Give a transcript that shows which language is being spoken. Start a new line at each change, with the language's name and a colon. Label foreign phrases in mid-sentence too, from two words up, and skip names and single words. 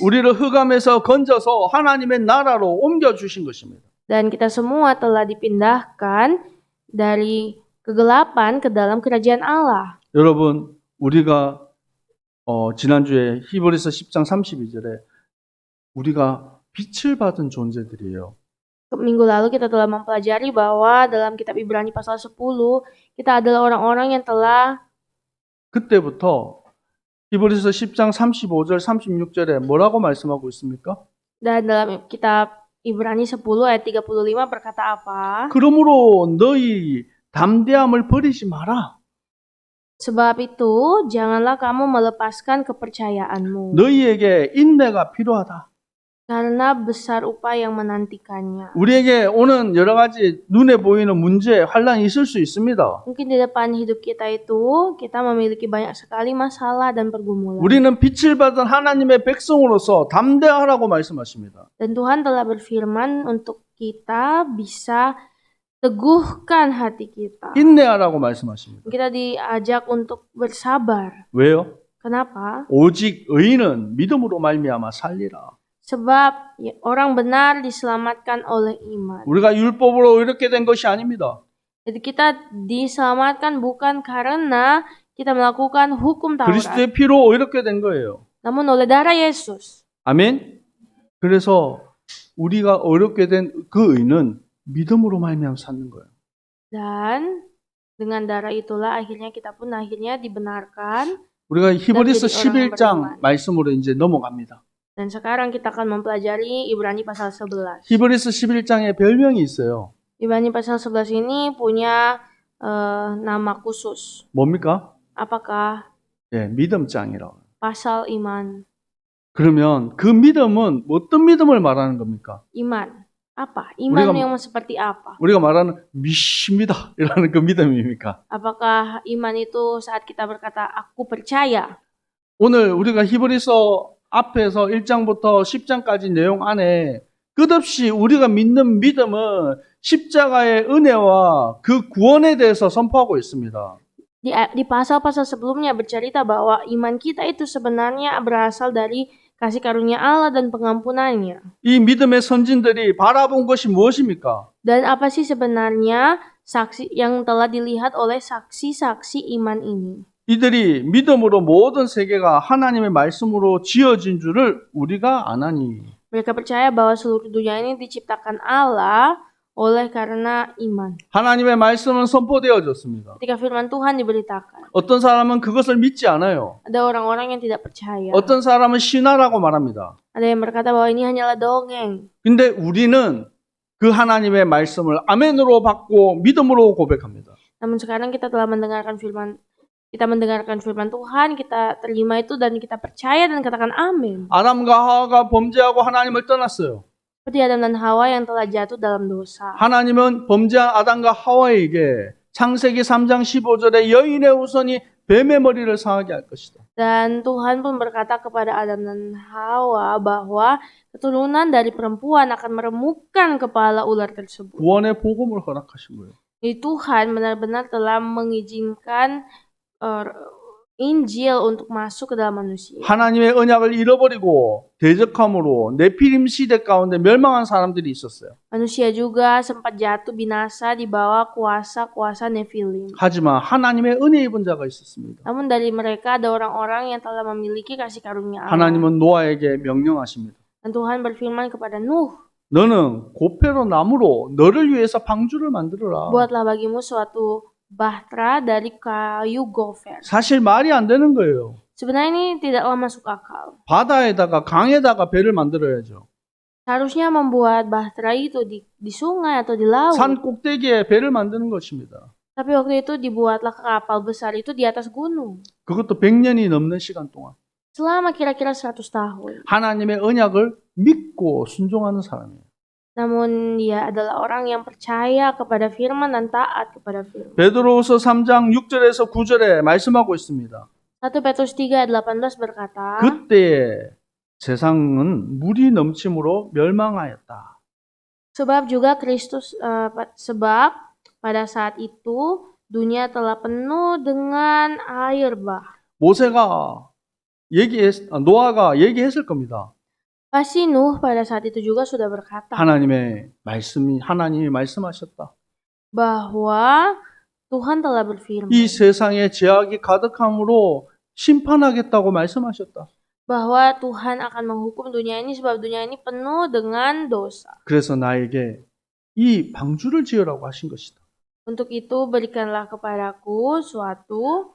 Korean: 우리를 흑암에서 건져서 하나님의 나라로 옮겨주신 것입니다.
Indonesian: Dan kita semua telah dipindahkan dari kegelapan ke dalam kerajaan Allah.
Korean: 여러분, 우리가 지난주에 히브리서 10장 32절에 우리가 빛을 받은 존재들이에요.
Indonesian: Minggu lalu kita telah mempelajari bahwa dalam kitab Ibrani pasal 10, kita adalah orang-orang yang telah
Korean: 그때부터 히브리서 10장 35절 36절에 뭐라고 말씀하고 있습니까?
Indonesian: dan dalam kitab Ibrani 10 ayat 35 berkata apa?
Korean: 그러므로 너희 담대함을 버리지 마라.
Indonesian: Sebab itu, janganlah kamu melepaskan kepercayaanmu,
Korean: 너희에게 인내가 필요하다.
Indonesian: karena besar upah yang menantikannya.
Korean: 우리에게 오는 여러 가지 눈에 보이는 문제, 환란이 있을 수 있습니다.
Indonesian: Mungkin di depan hidup kita itu, kita memiliki banyak sekali masalah dan pergumulan.
Korean: 우리는 빛을 받은 하나님의 백성으로서 담대하라고 말씀하십니다.
Indonesian: Dan Tuhan telah berfirman untuk kita bisa teguhkan hati kita.
Korean: 인내하라고 말씀하십니다.
Indonesian: Kita diajak untuk bersabar.
Korean: 왜요?
Indonesian: Kenapa?
Korean: 오직 의인은 믿음으로 말미암아 살리라.
Indonesian: Sebab orang benar diselamatkan oleh iman.
Korean: 우리가 율법으로 이렇게 된 것이 아닙니다.
Indonesian: Jadi kita diselamatkan bukan karena kita melakukan hukum Taurat,
Korean: 그리스도의 피로 이렇게 된 거예요.
Indonesian: namun oleh darah Yesus.
Korean: 아멘. 그래서 우리가 어렵게 된 그 의는 믿음으로 말미암아 사는 거예요.
Indonesian: Dan dengan darah itulah akhirnya kita pun akhirnya dibenarkan.
Korean: 우리가 히브리서
Indonesian: jadi orang yang
Korean: 11장
Indonesian: beriman.
Korean: 말씀으로 이제 넘어갑니다.
Indonesian: Dan sekarang kita akan mempelajari Ibrani pasal 11.
Korean: 히브리서 11장에 별명이 있어요.
Indonesian: Ibrani pasal 11 ini punya nama khusus.
Korean: 뭡니까?
Indonesian: Apakah?
Korean: 예, 믿음장이라고.
Indonesian: Pasal iman.
Korean: 그러면 그 믿음은 어떤 믿음을 말하는 겁니까?
Indonesian: Iman. Apa? Iman
Korean: 우리가-
Indonesian: yang seperti apa?
Korean: 우리가 말하는 믿습니다. 이라는 그 믿음입니까?
Indonesian: Apakah iman itu saat kita berkata aku percaya?
Korean: 오늘 우리가 히브리서 앞에서 1장부터 10장까지 내용 안에 끝없이 우리가 믿는 믿음은 십자가의 은혜와 그 구원에 대해서 선포하고 있습니다.
Indonesian: Di pasal-pasal sebelumnya bercerita bahwa iman kita itu sebenarnya berasal dari kasih karunia Allah dan pengampunannya.
Korean: 이 믿음의 선진들이 바라본 것이 무엇입니까?
Indonesian: Dan apa sih sebenarnya saksi yang telah dilihat oleh saksi-saksi iman ini?
Korean: 이들이 믿음으로 모든 세계가 하나님의 말씀으로 지어진 줄을 우리가 아나니.
Indonesian: Mereka percaya bahwa seluruh dunia ini diciptakan Allah oleh karena iman.
Korean: 하나님의 말씀은 선포되어졌습니다.
Indonesian: Ketika firman Tuhan diberitakan,
Korean: 어떤 사람은 그것을 믿지 않아요.
Indonesian: ada orang-orang yang tidak percaya.
Korean: 어떤 사람은 신화라고 말합니다.
Indonesian: Ada yang berkata bahwa ini hanyalah dongeng.
Korean: 근데 우리는 그 하나님의 말씀을 아멘으로 받고 믿음으로 고백합니다.
Indonesian: Namun sekarang kita telah mendengarkan firman Tuhan, kita terima itu dan kita percaya dan katakan amin.
Korean: 아담과 하와가 범죄하고 하나님을 떠났어요.
Indonesian: Seperti Adam dan Hawa yang telah jatuh dalam dosa.
Korean: 하나님은 범죄한 아담과 하와에게 창세기 3장 15절에 여인의 후손이 뱀의 머리를 상하게 할 것이다.
Indonesian: Dan Tuhan pun berkata kepada Adam dan Hawa bahwa keturunan dari perempuan akan meremukkan kepala ular tersebut.
Korean: 구원의 복음을 허락하신 거예요.
Indonesian: Jadi Tuhan benar-benar telah mengizinkan Injil untuk masuk ke dalam manusia.
Korean: 하나님의 언약을 잃어버리고 대적함으로 네피림 시대 가운데 멸망한 사람들이 있었어요.
Indonesian: Manusia juga sempat jatuh binasa di bawah kuasa-kuasa Nephilim.
Korean: 하지만 하나님의 은혜 입은 자가 있었습니다.
Indonesian: Namun dari mereka ada orang-orang yang telah memiliki kasih karunia Allah.
Korean: 하나님은 노아에게 명령하십니다.
Indonesian: Dan Tuhan berfirman kepada Nuh,
Korean: 너는 고페로 나무로 너를 위해서 방주를 만들어라.
Indonesian: buatlah bagimu suatu bahtera dari kayu gofer.
Korean: 사실 말이 안 되는 거예요.
Indonesian: Sebenarnya ini tidaklah masuk akal.
Korean: 바다에다가 강에다가 배를 만들어야죠.
Indonesian: Seharusnya membuat bahtera itu di sungai atau di laut.
Korean: 산 꼭대기에 배를 만드는 것입니다.
Indonesian: Tapi waktu itu dibuatlah kapal besar itu di atas gunung.
Korean: 그것도 100년이 넘는 시간 동안.
Indonesian: Selama kira-kira 100 tahun.
Korean: 하나님의 언약을 믿고 순종하는 사람이에요.
Indonesian: Namun dia adalah orang yang percaya kepada firman dan taat kepada firman.
Korean: 베드로후서 3장 6절에서 9절에 말씀하고 있습니다.
Indonesian: 1 Petrus 3 ayat 18 berkata,
Korean: 그때에 세상은 물이 넘침으로 멸망하였다.
Indonesian: sebab pada saat itu dunia telah penuh dengan air bah.
Korean: 노아가 얘기했을 겁니다.
Indonesian: Pasti Nuh pada saat itu juga sudah berkata
Korean: 하나님이 말씀하셨다.
Indonesian: bahwa Tuhan telah berfirman
Korean: 이 세상에 죄악이 가득함으로 심판하겠다고 말씀하셨다.
Indonesian: bahwa Tuhan akan menghukum dunia ini sebab dunia ini penuh dengan dosa.
Korean: 그래서 나에게 이 방주를 지으라고 하신 것이다.
Indonesian: Untuk itu berikanlah kepadaku suatu